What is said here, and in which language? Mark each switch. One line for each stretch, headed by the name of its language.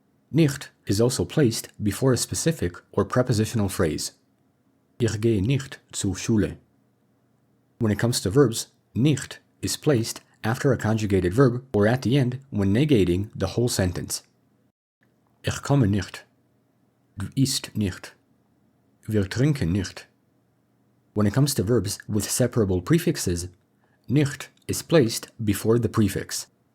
English: Nicht is also placed before a specific or prepositional phrase.
German: Ich gehe nicht zur Schule.
English: When it comes to verbs, nicht is placed after a conjugated verb or at the end when negating the whole sentence.
German: Ich komme nicht. Du isst nicht. Wir trinken nicht.
English: When it comes to verbs with separable prefixes, nicht is placed before the prefix.